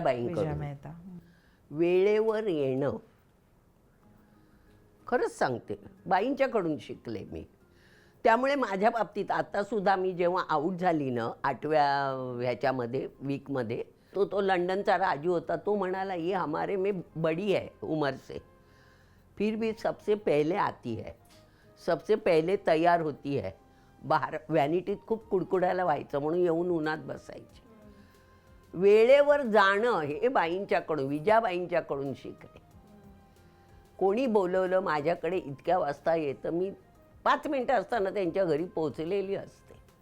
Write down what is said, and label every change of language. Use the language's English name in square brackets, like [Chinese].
[Marathi] बाईंकडून. मेहता. वेळेवर येणं, खरंच सांगते, बाईंच्याकडून शिकले मी. त्यामुळे माझ्या बाबतीत आत्तासुद्धा मी जेव्हा आऊट झाली ना 8व्या ह्याच्यामध्ये वीकमध्ये, तो लंडनचा राजू होता. [Hindi] तो म्हणाला, ये हमारे में बड़ी है उम्र से, फिर भी सबसे पहले आती है, सबसे पहले तयार होती है. [Marathi] बाहेर व्हॅनिटीत खूप कुडकुडायला व्हायचं म्हणून येऊन उन्हात बसायची. वेळेवर जाणं हे बाईंच्याकडून, विजयाबाईंच्याकडून शिकले. कोणी बोलवलं माझ्याकडे इतक्या वाजता येतं, मी 5 मिनटं असताना त्यांच्या घरी पोचलेली असते.